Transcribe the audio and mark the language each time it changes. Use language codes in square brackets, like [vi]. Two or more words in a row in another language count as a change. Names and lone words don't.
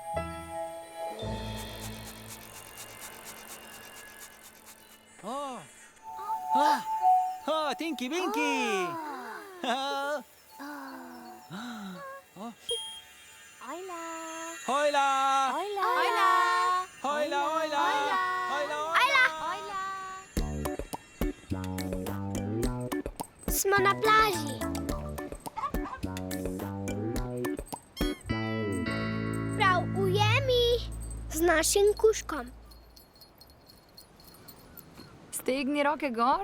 [sl] Tinky Binky! Hola! Hojla! Hola! Hola! Hojla, hojla! Hojla, Hola! Smo na plaži. Prav ujemi z našim kužkom. Stegni roke gor.